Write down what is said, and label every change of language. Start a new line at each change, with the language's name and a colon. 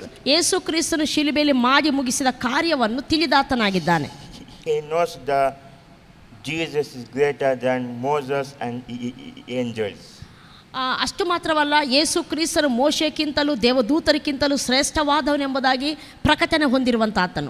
Kannada: ಯೇಸು ಕ್ರಿಸ್ತನು ಶಿಲುಬೆಯಲ್ಲಿ ಮಾಡಿ ಮುಗಿಸಿದ ಕಾರ್ಯವನ್ನು ತಿಳಿದಾತನಾಗಿದ್ದಾನೆ.
English: He knows that Jesus is greater than Moses and angels.
Kannada: ಅಷ್ಟು ಮಾತ್ರವಲ್ಲ, ಯೇಸು ಕ್ರಿಸ್ತನು ಮೋಶೆಗಿಂತಲೂ ದೇವದೂತರಿಗಿಂತಲೂ ಶ್ರೇಷ್ಠವಾದವನೆಂಬುದಾಗಿ ಪ್ರಕಟಣೆ ಹೊಂದಿರುವಂಥ ಆತನು.